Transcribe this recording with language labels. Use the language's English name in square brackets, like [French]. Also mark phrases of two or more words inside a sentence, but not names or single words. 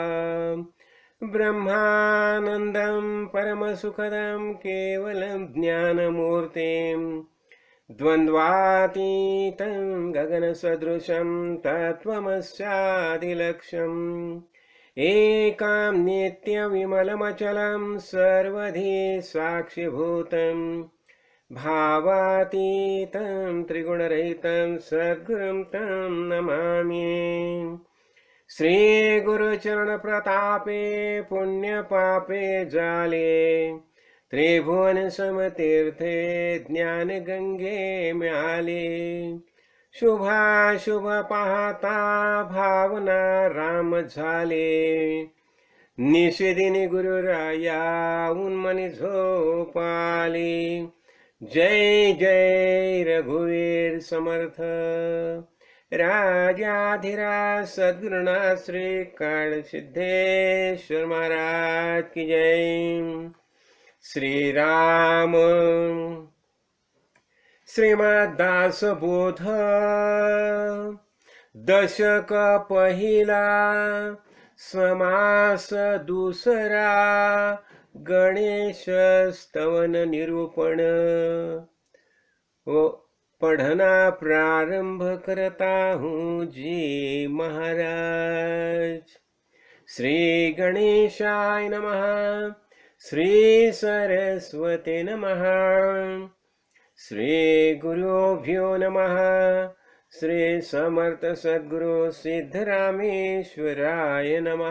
[Sanskrit] ब्रह्मानंदं परमसुखदं केवलं ज्ञानमूर्तिं द्वन्द्वातीतं गगनसदृशं तत्त्वमस्यादिलक्ष्यम् एकां नित्यविमलमचलं सर्वधी साक्षिभूतं भावातीतं त्रिगुणरहितं सद्गुरुं तं नमामि. [Marathi] श्रीगुरुचरणप्रतापे पुण्यपापे जाले त्रिभुवनसमतीर्थे ज्ञानगंगे मिळाले. शुभाशुभ पाहता भावना राम झाले निषेधिनी गुरुराया उन्मनी झोपाली. जय जय रघुवीर समर्थ राजाधिराज सद्गुरुनाथ श्री काडसिद्धेश्वर महाराज [Hindi] की जय. [Marathi] श्री राम श्रीमद्दासबोध दशक पहिला समास दुसरा गणेश स्तवन निरूपण [Hindi] पढ़ना प्रारंभ करता हूँ जी महाराज. [Sanskrit] श्री गणेशाय नमः. श्री सरस्वती नमः. श्री गुरुभ्यो नमः. श्री समर्थ सद्गुरु सिद्धरामेश्वराय नमः.